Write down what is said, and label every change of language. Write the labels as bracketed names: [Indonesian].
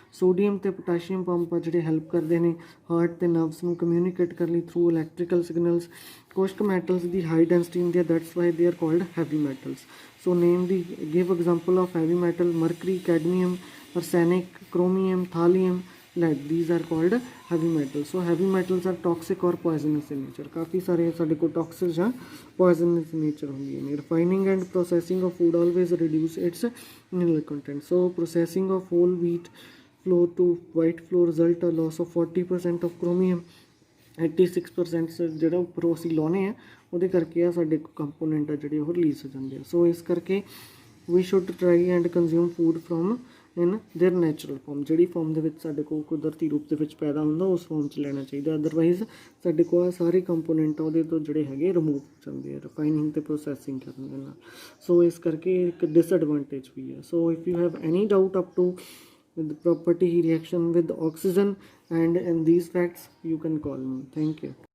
[Punjabi] Sodium ਅਤੇ potassium pump ਆ ਜਿਹੜੇ ਹੈਲਪ ਕਰਦੇ ਨੇ ਹਾਰਟ ਅਤੇ ਨਰਵਸ ਨੂੰ ਕਮਿਊਨੀਕੇਟ ਕਰਨ ਲਈ ਥਰੂ ਇਲੈਕਟ੍ਰੀਕਲ ਸਿਗਨਲਸ। ਕੁਛ ਕੁ ਮੈਟਲਸ ਦੀ ਹਾਈ ਡੈਂਸਿਟੀ ਹੁੰਦੀ ਹੈ, [English] That's why they are called heavy metals. So name the give example of heavy metal mercury, cadmium, arsenic, chromium, thallium, lead. These are called heavy metals. So heavy metals are toxic or poisonous in nature. [Punjabi] काफ़ी सारे ਸਾਡੇ ਕੋਲ toxic ਜਾਂ [English] poisonous nature [Punjabi] ਹੁੰਦੀ ਹੈ। [English] Refining and processing of food always reduce its mineral content. So processing of whole wheat flour to white flour result a loss of 40% of chromium, 86% [Punjabi] ਜਿਹੜਾ ਉੱਪਰੋਂ ਅਸੀਂ ਲਾਉਣੇ ਆ ਉਹਦੇ ਕਰਕੇ ਆ ਸਾਡੇ ਕੰਪੋਨੈਂਟ ਆ ਜਿਹੜੇ ਉਹ ਰਿਲੀਜ਼ ਹੋ ਜਾਂਦੇ ਆ। ਸੋ ਇਸ ਕਰਕੇ [English] we should try and consume food from in their natural form, [Punjabi] ਜਿਹੜੀ ਫੋਰਮ ਦੇ ਵਿੱਚ ਸਾਡੇ ਕੋਲ ਕੁਦਰਤੀ ਰੂਪ ਦੇ ਵਿੱਚ ਪੈਦਾ ਹੁੰਦਾ ਉਸ ਫੋਰਮ 'ਚ ਲੈਣਾ ਚਾਹੀਦਾ। ਅਦਰਵਾਈਜ਼ ਸਾਡੇ ਕੋਲ ਆ ਸਾਰੇ ਕੰਪੋਨੈਂਟ ਉਹਦੇ ਤੋਂ ਜਿਹੜੇ ਹੈਗੇ ਰਿਮੂਵ ਹੋ ਜਾਂਦੇ ਆ ਰਿਫਾਈਨਿੰਗ ਅਤੇ ਪ੍ਰੋਸੈਸਿੰਗ ਕਰਨ ਦੇ ਨਾਲ। ਸੋ ਇਸ ਕਰਕੇ ਇੱਕ ਡਿਸਐਡਵਾਂਟੇਜ ਵੀ ਹੈ। [English] So if you have any doubt up to the property reaction with oxygen and in these facts, you can call me. Thank you.